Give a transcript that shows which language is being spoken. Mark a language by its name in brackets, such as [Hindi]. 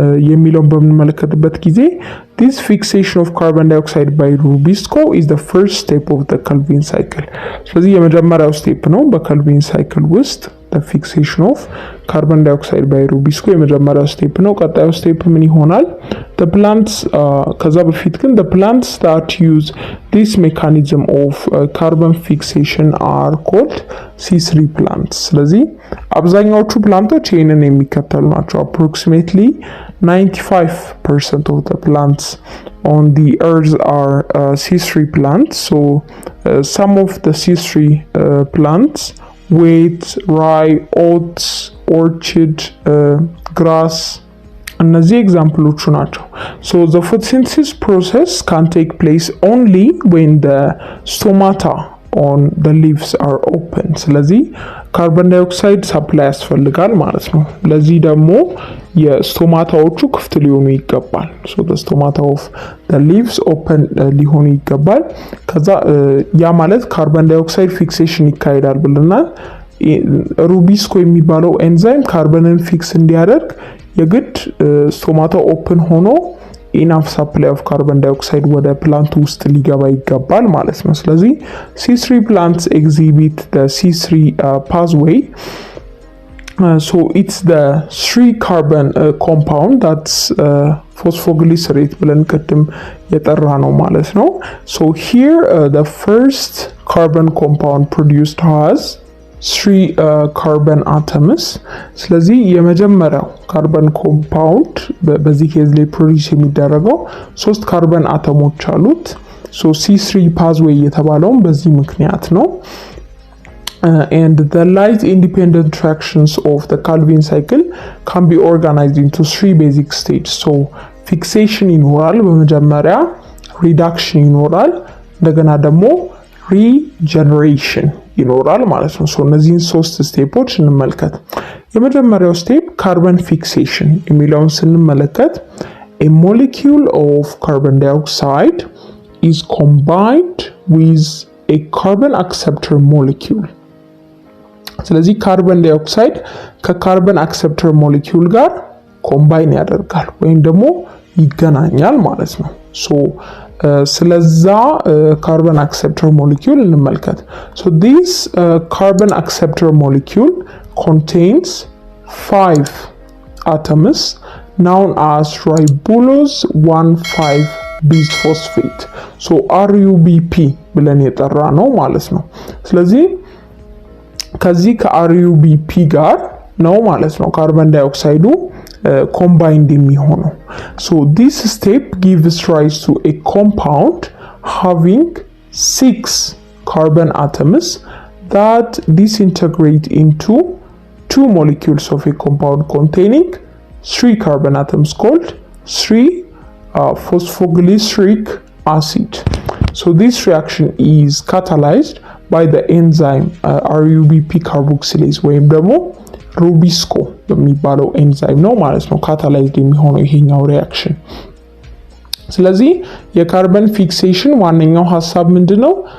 [Amharic] የሚለውን በምንመለከትበት ጊዜ [English] this fixation of carbon dioxide by Rubisco is the first step of the Calvin cycle። [Amharic] ስለዚህ የመጀመሪያው ስቴፕ ነው በካልቪን ሳይክል ውስጥ [English] the fixation of carbon dioxide by Rubisco [Amharic] የመጀመሪያው ስቴፕ ነው። ቀጣዩ ስቴፕ ምን ይሆናል? [English] the plants [Amharic] ከዛ በፊት ግን [English] the plants that use this mechanism of carbon fixation are called C3 plants። [Amharic] ስለዚህ አብዛኛዎቹ ፕላንቶች ይህንን የሚከተሉ ናቸው። [English] approximately 95% of the plants on the earth are C3 plants. So some of the C3 plants wheat, rye, oats, orchid, grass [Amharic] እነዚህ ኤግዛምፕሎቹ ናቸው። [English] So the photosynthesis process can take place only when the stomata on the leaves are open። [Amharic] ስለዚህ ካርበን ዳይኦክሳይድ ሰፕላይ ያስፈልጋል ማለት ነው። ለዚህ ደግሞ የስቶማታዎቹ ክፍት ሊሆኑ ይገባል። [English] So the stomata of the leaves open [Amharic] ሊሆኑ ይገባል። ከዛ ያ ማለት ካርበን ዳይኦክሳይድ ፊክሴሽን ይካሄዳል ብለናል። ሩቢስኮ የሚባለው ኤንዛይም ካርበንን ፊክስ እንዲያደርግ የግድ ስቶማታው ኦፕን ሆኖ ኢናፍ ሰፕላይ ኦፍ ካርበን ዳይኦክሳይድ ወደ ፕላንቱ ውስጥ ሊገባ ይገባል ማለት ነው። ስለዚህ [English] C3 plants exhibit the C3 pathway. So it's the 3-carbon compound that's phosphoglycerate [Amharic] ብለን ቅድም የጠራ ነው ማለት ነው። [English] So here the first carbon compound produced has 3 carbon atoms። [Amharic] ስለዚህ የመጀመሪያው ካርበን ኮምፓውንድ በዚህ ኬዝ ላይ ፕሮዲዩስ የሚደረገው 3 ካርበን አተሞች አሉት። ሶ C3 pathway የተባለውም በዚህ ምክንያት ነው። [English] and the light independent reactions of the Calvin cycle can be organized into 3 basic stages. [Amharic] so fixation ይኖራል በመጀመሪያ፣ reduction ይኖራል፣ እንደገና ደግሞ regeneration ይኖራል ማለት ነው። ሶ እነዚህን 3 ስቴፖች እንመልከት። የመጀመሪያው ስቴፕ ካርበን ፊክሴሽን የሚለውን ስንመለከት [English] a molecule of carbon dioxide is combined with a carbon acceptor molecule። [Amharic] ስለዚህ ካርበን ዳይኦክሳይድ ከካርበን አክሰፕተር ሞሌኪውል ጋር ኮምባይን ያደርጋል ወይም ደግሞ ይገናኛል ማለት ነው። [English] ስለዛ carbon acceptor molecule እንመልከት። So this carbon acceptor molecule contains 5 atoms known as ribulose 1,5-bisphosphate. [Amharic] So RuBP ብለን የጠራ ነው ማለት ነው። ስለዚህ ከዚህ ከRuBP ጋር ነው ማለት ነው ካርበን ዳይኦክሳይዱ combined የሚሆነው. [English] So this step gives rise to a compound having 6 carbon atoms that disintegrate into 2 molecules of a compound containing 3 carbon atoms called 3-phosphoglyceric acid. So this reaction is catalyzed by the enzyme RuBP carboxylase [Amharic] ወይም ደግሞ ሩቢስኮ የሚባለው ኤንዛይም ነው ማለት ነው ካታላይዝድ የሚሆነው ይሄኛው ሪአክሽን። ስለዚህ የካርበን ፊክሴሽን ዋነኛው ሐሳብ ምንድነው?